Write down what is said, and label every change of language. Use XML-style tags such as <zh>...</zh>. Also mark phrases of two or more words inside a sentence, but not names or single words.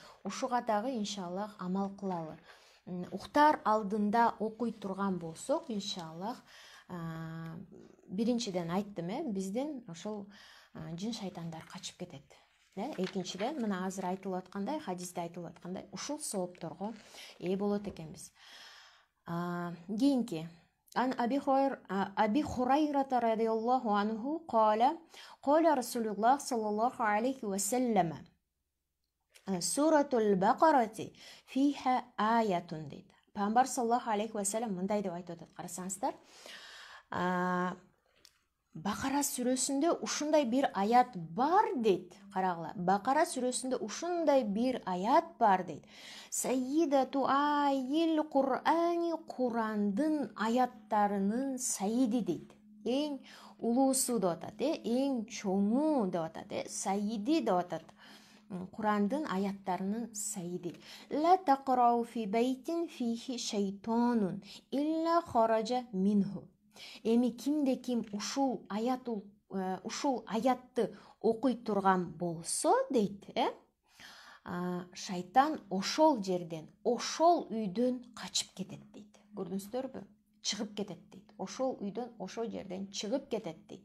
<ky>Ушуга дагы иншаллах амал кылалы. Уктар алдында окуй турган болсок, иншаллах, биринчиден айттым, бизден ошол жин шайтандар качып кетет. Экинчиден, мына азыр айтылып аткандай, хадисте айтылып аткандай, ушул соопторго ээ болот экенбиз.</ky> <ar>Кийинки عن أبي هريرة رضي الله عنه قال رسول الله صلى الله عليه وسلم سورة البقرة فيها آية дейт.</ar> <ky>Пайгамбар</ky> <ar>صلى الله عليه وسلم</ar> <ky>мындай деп айтып атат, карасаңыздар. Бакара сүрөсүндө ушундай бир аят бар дейт. Карагыла, Бакара сүрөсүндө ушундай бир аят бар дейт.</ky> <ar>سيدة آي القرآن,</ar> <ky>Курандын аяттарынын сайиди дейт. Эң улуусу деп атат, эң чоңу деп атат, сайиди деп атат. Курандын аяттарынын сайиди.</ky> <ar>لا تقرأ في بيت فيه شيطان إلا خرج منه.</ar> <ky>Эми кимде ким ушул аятты окуй турган болсо дейт, шайтан ошол жерден, ошол үйдөн качып кетет дейт. Көрдүңүздөрбү? Чыгып кетет дейт. Ошол үйдөн, ошол жерден чыгып кетет дейт.</ky>